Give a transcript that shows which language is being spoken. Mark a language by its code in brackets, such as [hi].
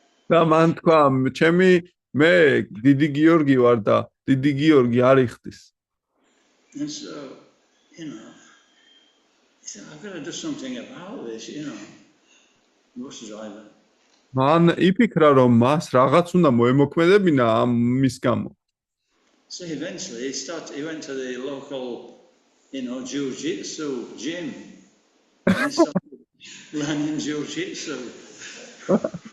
[ka] და მან თქვა, მე დიდი გიორგი ვარ და დიდი გიორგი არ იხდის. [en] And so, he said, I've got to do something about this, bus driver. [ka] მან იფიქრა, რომ მას რაღაც უნდა მოემოქმედებინა ამ მის გამო. [en] So eventually he went to the local, jiu-jitsu gym. And he started learning jiu-jitsu.